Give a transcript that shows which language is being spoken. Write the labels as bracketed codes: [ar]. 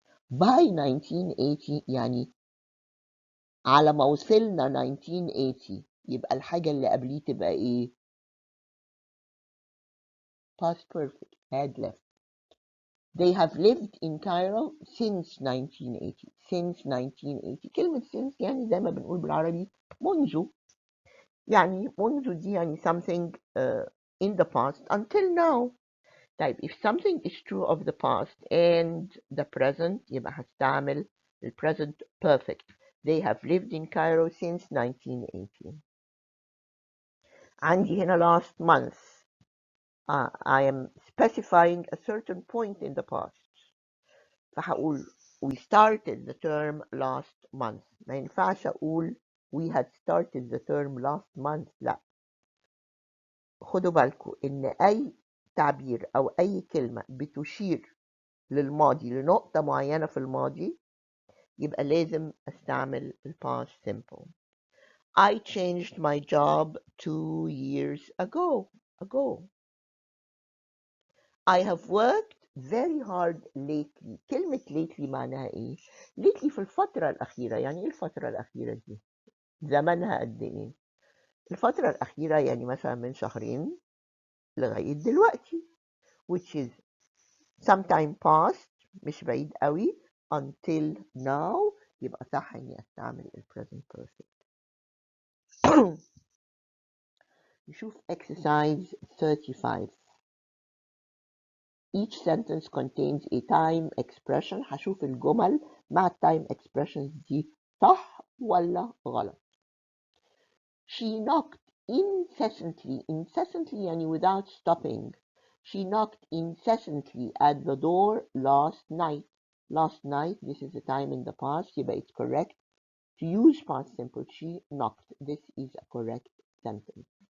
[ar] by 1980 يعني على ما وصلنا 1980، يبقى الحاجة اللي قبليه تبقى ايه؟ [en] past perfect had left. They have lived in Cairo since 1980. [ar] since 1980 كلمة since يعني زي ما بنقول بالعربي منذ، يعني منذ دي يعني [en] something in the past until now. طيب if something is true of the past and the present [ar] يبقى هستعمل [en] the present perfect. They have lived in Cairo since 1980. [ar] عندي هنا [en] last month. I am specifying a certain point in the past. [ar] فهقول [en] we started the term last month. [ar] ما ينفعش أقول [en] we had started the term last month. [ar] لا، خدوا بالكم إن أي تعبير أو أي كلمة بتشير للماضي لنقطة معينة في الماضي يبقى لازم أستعمل ال past simple. [en] I changed my job 2 years ago. I have worked very hard lately. [ar] كلمة [en] lately [ar] معناها إيه؟ lately في الفترة الأخيرة. يعني إيه الفترة الأخيرة دي؟ زمنها قد إيه؟ الفترة الأخيرة يعني مثلا من شهرين لغاية دلوقتي، [en] which is sometime past [ar] مش بعيد قوي [en] until now، [ar] يبقى صح إني أستعمل ال present perfect. نشوف exercise 35. [en] Each sentence contains a time expression. [ar] هشوف الجمل مع التايم expressions دي صح ولا غلط. [en] She knocked incessantly. incessantly يعني without stopping. She knocked incessantly at the door last night. last night, this is a time in the past, [ar] يبقى [en] it's correct to use past simple. She knocked. This is a correct sentence.